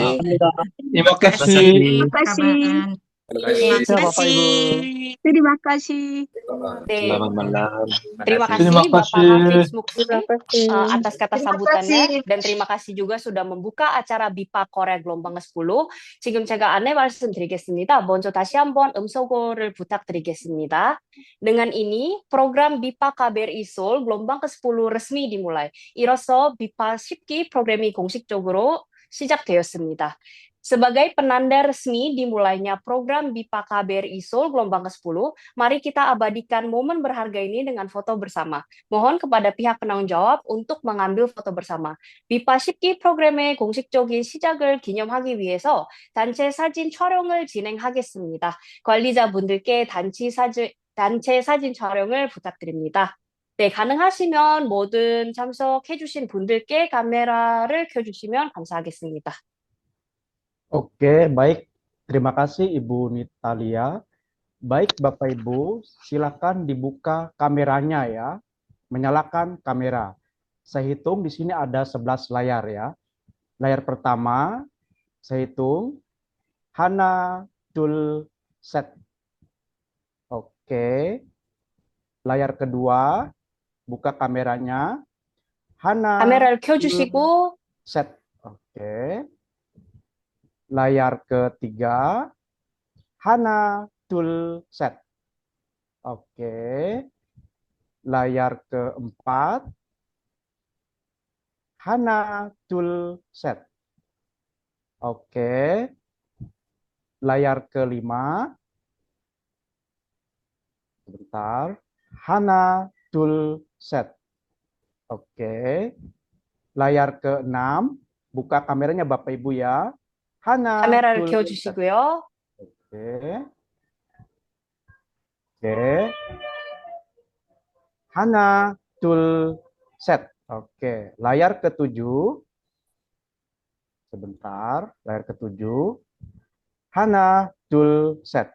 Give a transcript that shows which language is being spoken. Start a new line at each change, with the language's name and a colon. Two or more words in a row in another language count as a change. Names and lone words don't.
Indonesian: Terima kasih. Kabaran. Terima Bapak, kasih. Terima kasih.
Korean: 네,
Indonesian: Selamat malam. terima kasih Terima Bapak kasih. Hafiz Muksin atas kata sambutannya dan terima kasih juga sudah membuka acara BIPA Korea gelombang 10.
Korean: 지금 제가 안내 말씀드리겠습니다. 먼저 다시 한번 음소거를 부탁드리겠습니다.
Indonesian: Dengan ini program BIPA KBRI Seoul gelombang ke-10 resmi dimulai.
Korean: 이로써 BIPA 10기 프로그램이 공식적으로 시작되었습니다.
Indonesian: Sebagai penanda resmi dimulainya program BIPA KBRI Seoul gelombang ke-10, mari kita abadikan momen berharga ini dengan foto bersama. Mohon kepada pihak penanggung jawab untuk mengambil foto bersama.
Korean: BIPA 10기 프로그램의 공식적인 시작을 기념하기 위해서 단체 사진 촬영을 진행하겠습니다. 관리자분들께 단체 사진 촬영을 부탁드립니다. 네, 가능하시면 모든 참석해주신 분들께 카메라를 켜주시면 감사하겠습니다.
Indonesian: Oke, baik. Terima kasih Ibu Nitalia. Baik Bapak Ibu, silakan dibuka kameranya ya. Menyalakan kamera. Saya hitung di sini ada 11 layar ya. Layar pertama, saya hitung. Hana, Dul, Set. Oke. Layar kedua, buka kameranya. Hana,
Korean: 카메라를 켜주시고
Indonesian: Set. Oke. Layar ketiga, Hana, Dul, Set. Oke. Layar keempat, Hana, Dul, Set. Oke. Layar kelima, sebentar, Hana, Dul, Set. Oke. Layar keenam, buka kameranya Bapak Ibu ya. Hana,
Korean: 카메라를
Indonesian: Dul, Set.
Korean: 켜주시고요.
Indonesian: Oke. Oke. Hana, Dul, Set. Oke. Layar ketujuh. Sebentar. Layar ketujuh. Hana, Dul, Set.